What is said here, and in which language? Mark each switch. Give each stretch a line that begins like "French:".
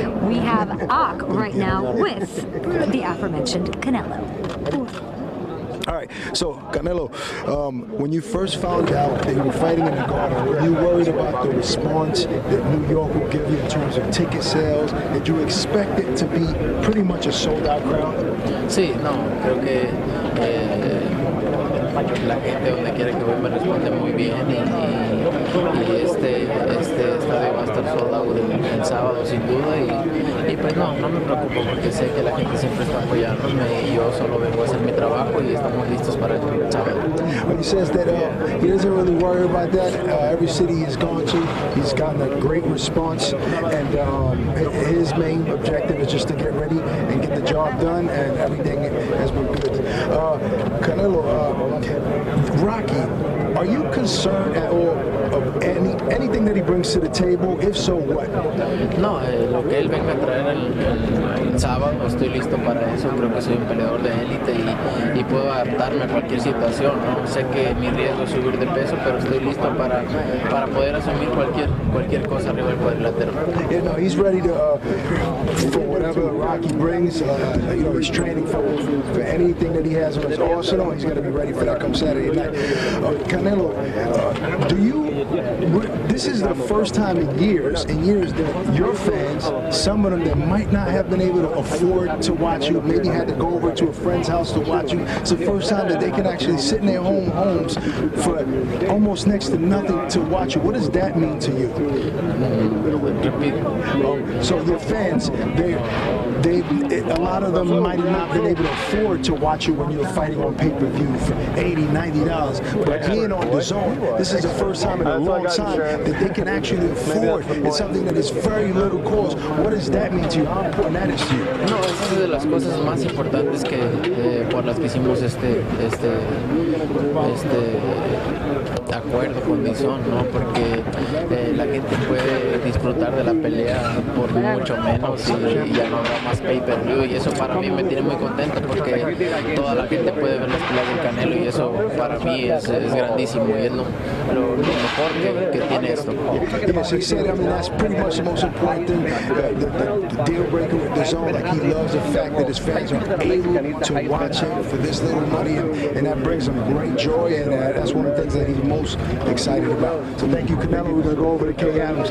English: We have Ak right now with the aforementioned Canelo. All right, so Canelo, when you first found out that you were fighting in the Garden, were you worried about the response that New York will give you in terms of ticket sales? Did you expect it to be pretty much a sold-out crowd?
Spanish: Sí, no, creo que la gente donde quiera que voy me responde muy bien y este estadio va a estar sold out el sábado sin duda y pues no me preocupo porque sé que la gente siempre está apoyándome y yo solo vengo a hacer mi trabajo y estamos listos para el sábado.
English: He says that he doesn't really worry about that. Every city he's gone to, he's gotten a great response, and his main objective is just to get ready and get the job done, and everything has been good. Canelo, Rocky, are you concerned at all of anything that he brings to the table? If so, what?
Spanish: No, lo que él venga a traer el sábado, estoy listo para eso. Creo que soy un peleador de élite y puedo adaptarme a cualquier situación, ¿no? Sé que mi riesgo es subir de peso, pero estoy listo para poder asumir cualquier cosa arriba del cuadrilátero.
English: Yeah, no, he's ready to for whatever Rocky brings. You know, he's training for anything that he has on his arsenal. He's going to be ready for that come Saturday night. Canelo, this is the first time in years that your fans, some of them that might not have been able to afford to watch you, maybe had to go over to a friend's house to watch you. It's the first time that they can actually sit in their homes for almost next to nothing to watch you. What does that mean to you? So your fans, a lot of them might have not been able to afford to watch you when you're fighting on pay-per-view for $80, $90. But being on DAZN, this is the first time in a long time that they can actually afford. It's something that is very little cost. What does that mean to you? How important that is to you?
Spanish: No, es una de las cosas más importantes que por las que hicimos este acuerdo con DAZN, ¿no? Porque la gente puede disfrutar de la pelea por mucho menos y ya no habrá más pay-per-view y eso para mí me tiene muy contento porque toda la gente puede ver las peleas del Canelo y eso para mí es grandísimo y es lo mejor que tiene esto.
English: Yes, he said, I mean, that's pretty much the most important thing, the deal breaker with DAZN. Like, he loves the fact that his fans are able to watch him for this little money, and that brings him great joy, and that's one of the things that he's most excited about. So thank you, Canelo. We're going to go over to Kay Adams.